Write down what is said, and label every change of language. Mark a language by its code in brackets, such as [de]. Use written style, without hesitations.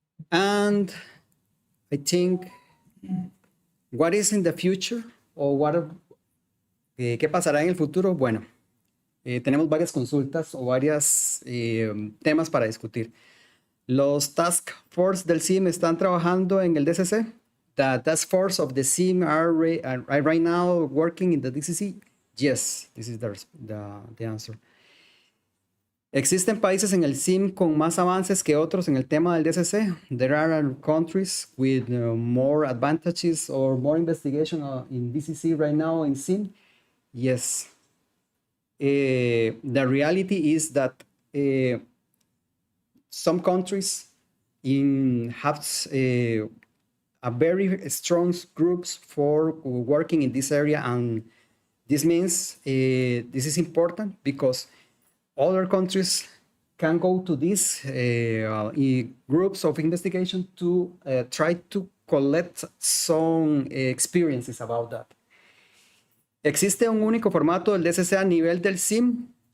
[en] And I think what is in the future, or [es] ¿qué pasará en el futuro? Bueno, tenemos varias consultas o varios temas para discutir. Los task force del SIM están trabajando en el DCC. [en] The task force of the SIM are right now working in the DCC. Yes, this is the answer. [es] ¿Existen países en el SIM con más avances que otros en el tema del DCC? [en] There are countries with more advantages or more investigation in DCC right now in SIM. Yes. The reality is that some countries have a very strong groups for working in this area, and this means this is important because other countries can go to these groups of investigation to try to collect some experiences about that. [es] ¿Existe un único formato del DCC a nivel del SIM?